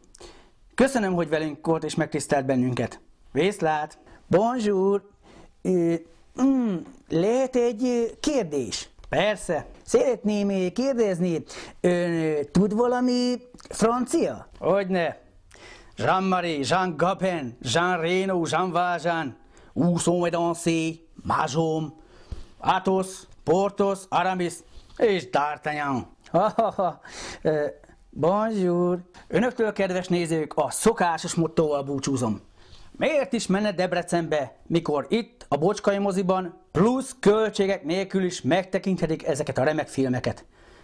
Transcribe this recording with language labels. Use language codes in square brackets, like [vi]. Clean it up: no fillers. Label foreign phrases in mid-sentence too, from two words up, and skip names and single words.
[hu] Köszönöm, hogy velünk volt és megtisztelt bennünket. Viszlát! Bonjour! Lehet egy kérdés? Persze. Szeretném kérdezni, ön tud valami francia? Hogyne. Jean-Marie, Jean Gabin, Jean Reno, Jean Valjean, [fr] Où sont mes dansés, [hu] Majom, Athos, Porthos, Aramis és D'Artagnan. Bonjour! Önöktől, kedves nézők, a szokásos mottóval búcsúzom. Miért is menne Debrecenbe, mikor itt, a Bocskai moziban, plusz költségek nélkül is megtekinthetik ezeket a remek filmeket?